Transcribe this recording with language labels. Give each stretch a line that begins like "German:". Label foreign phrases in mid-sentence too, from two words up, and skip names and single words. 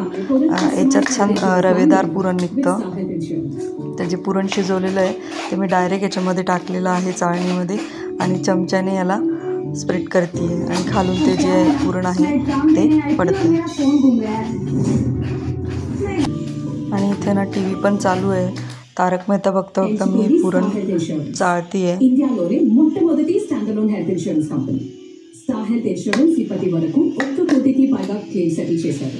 Marathi: याच्यात छान रवेदार पुरण निघतं. तर जे पुरण शिजवलेलं आहे ते मी डायरेक्ट याच्यामध्ये टाकलेलं आहे चाळणीमध्ये आणि चमच्याने याला स्प्रेड करते आहे आणि खालून ते जे पुरण आहे ते पडते. आणि इथे ना टी व्ही पण चालू आहे. तारक मेहता बघता बघता मी पुरण चाळते आहे.
Telugu: ఇండియాలోనే మొట్టమొదటి
English: standalone health insurance company
Telugu: స్టార్ హెల్త్ ఇన్సూరెన్స్ ఇప్పటి వరకు 1 కోటికి పైగా
English: claim settle
Telugu: చేశారు.